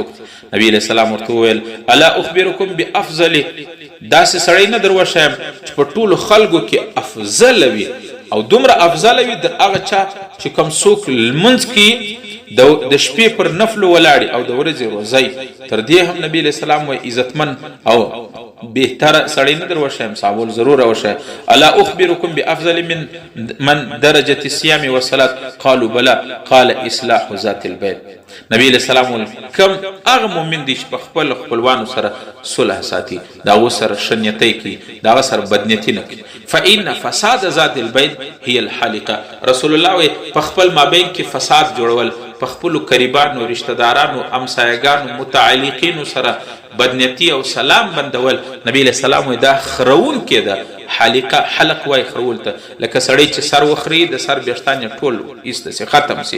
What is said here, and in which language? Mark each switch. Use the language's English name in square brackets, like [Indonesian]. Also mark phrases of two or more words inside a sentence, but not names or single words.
[Pashto] نبی [Arabic] علیہ السلام [Pashto] ورته وویل [Arabic] الا اخبرکم بافضل، [Pashto] داسې سړی نه در وښیم چې په ټولو خلکو کې افضل وي او دومره افضل وي د هغه چا چې کوم څوک لمونځ کوي د شپې پر نفلو ولاړي او د ورځې روزي. تر دې هم نبی [Arabic] علیہ السلام [Pashto] وایي عزتمن او بهتر سړی نه در وښیم؟ صحابه ضرور وښه. [Arabic] الا اخبرکم بافضل من درجه الصيام والصلاه؟ قالوا بلى قال اصلاح ذات البين. [Pashto] نبی [Arabic] علیہ السلام [Pashto] کم هغه مؤمن دی چې په خپل خپلوانو سره صلح ساتي، دا سره شنیتی کوي، دا سره بدنیتی نه کوي. [Arabic] فان فساد ذات البين هي الحلقه. [Pashto] رسول الله وی په خپل مابین کې فساد جوړول، په خپل قریبانو رشتہ دارانو امسایگانو متعلقینو سره بدنیتی او سلام بندول، نبی [Arabic] علیہ السلام [Pashto] دا خرون کې ده. حلقه حلق وای خرول ته، لکه سړی چې سر وخري د سر بیشتان ټول ایسته سي ختم سي.